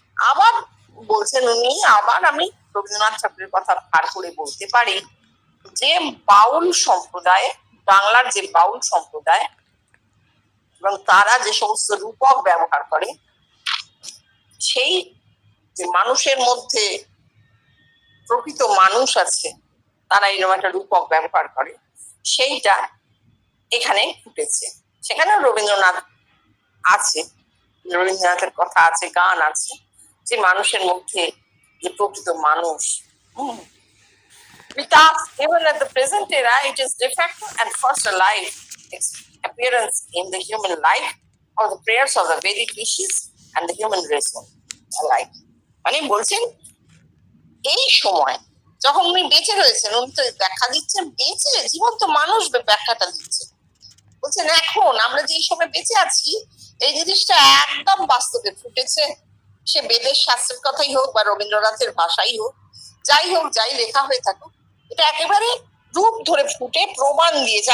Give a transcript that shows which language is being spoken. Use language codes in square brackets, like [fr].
[bn] আবার বলছেন উনি, আবার আমি রবীন্দ্রনাথ ঠাকুরের কথা ভার করে বলতে পারি যে বাউল সম্প্রদায়, বাংলার যে বাউল সম্প্রদায় এবং তারা যে সমস্ত রূপক ব্যবহার করে, সেই যে মানুষের মধ্যে প্রকৃত মানুষ আছে, তারা এরকম একটা রূপক ব্যবহার করে, সেইটা এখানে ফুটেছে। সেখানে রবীন্দ্রনাথ আছে, রবীন্দ্রনাথের কথা আছে, গান আছে, যে মানুষের মধ্যে যে প্রকৃত মানুষ। [en] Because even at the present era, it is de facto and first alive appearance in the human life of the prayers of the Vedic rishis and the human race alike. [bn] মানে বলছেন এই সময় যখন উনি বেঁচে রয়েছেন, উনি তো ব্যাখ্যা দিচ্ছেন বেঁচে, জীবন্ত মানুষ ব্যাখ্যাটা দিচ্ছেন। বলছেন এখন আমরা যে সময় বেঁচে আছি, এই জিনিসটা একদম বাস্তবে ফুটেছে। সে বেদের শাস্ত্রের কথাই হোক বা রবীন্দ্রনাথের ভাষাই হোক, যাই হোক, যাই লেখা হয়ে থাকুক, এটা একেবারে রূপ ধরে ফুটে প্রমাণ দিয়েছে।